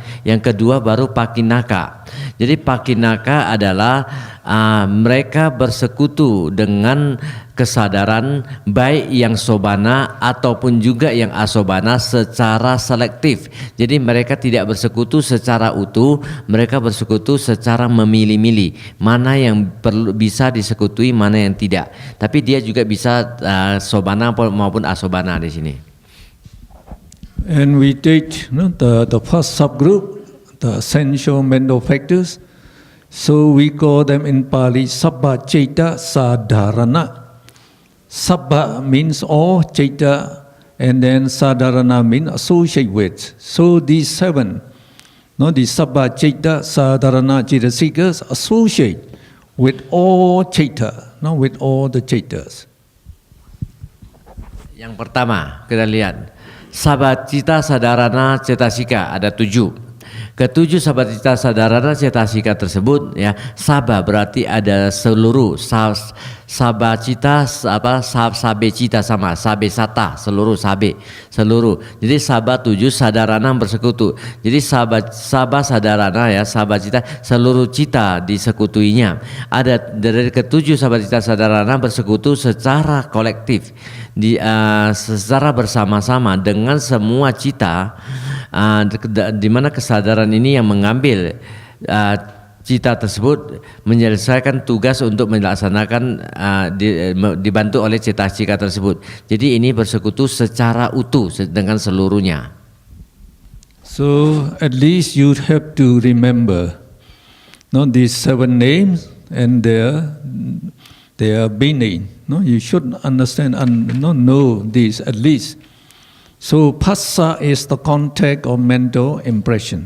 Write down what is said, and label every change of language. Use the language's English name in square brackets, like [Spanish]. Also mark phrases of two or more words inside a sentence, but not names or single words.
[Indonesian] Yang kedua baru pakinaka. Jadi pakinaka adalah mereka bersekutu dengan kesadaran baik yang sobana ataupun juga yang asobana secara selektif. Jadi mereka tidak bersekutu secara utuh, mereka bersekutu secara memilih-milih mana yang perlu bisa disekutui, mana yang tidak. Tapi dia juga bisa sobana maupun asobana di sini. [English] And we take the first subgroup, the essential mental factors. So we call them in Pali [Pali] Sabba Ceta Sadharana. [English] Sabba means all, Ceta, and then Sadharana means associate with. So these 7, the [Pali] Sabba Ceta Sadharana Cetasikas [English] associate with all Ceta, with all the Cetas. [Indonesian] Yang pertama kita lihat [Pali] Sabacita Sadarana Cetasika, [Indonesian] ada 7. Ketujuh [Pali] sabacita sadarana cetasika [Indonesian] tersebut ya, saba berarti ada seluruh, [Pali] sabacita sabecita [Indonesian] sama, sabesata seluruh, seluruh. Jadi saba 7, sadarana bersekutu. Jadi [Pali] saba sadarana [Indonesian] ya, sabacita seluruh cita disekutuinya. Ada dari ketujuh [Pali] sabacita sadarana [Indonesian] bersekutu secara kolektif, secara bersama-sama dengan semua cita. Di mana kesadaran ini yang mengambil cita tersebut menyelesaikan tugas untuk melaksanakan dibantu oleh cita-cita tersebut. Jadi ini bersekutu secara utuh dengan seluruhnya. [English] So at least you have to remember, these 7 names and their meaning. You should understand and know this at least. So phassa is the contact or mental impression.